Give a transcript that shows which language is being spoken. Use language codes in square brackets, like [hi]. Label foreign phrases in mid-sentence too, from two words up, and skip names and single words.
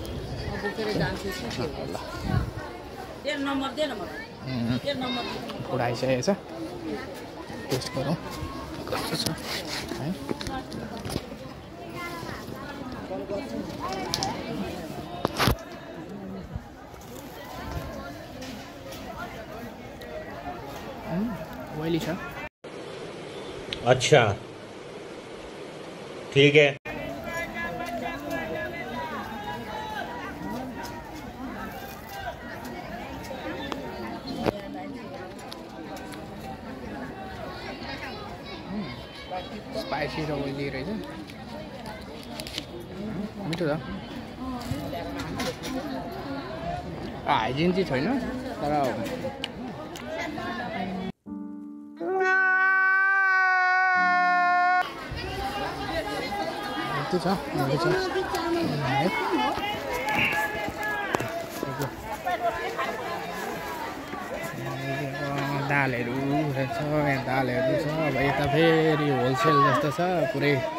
[ne] उडाइसकेको छ टेस्ट गरौँ कस्तो छ है ऑयली छ [hi] अच्छा ठीक है [ne] स्पाइसी र ऑयली रहेछ मिठो छ हाइजिन चाहिँ छैन तर छ दालहरू रहेछ यहाँ दालहरू छ अब यता फेरि होलसेल जस्तो छ पुरै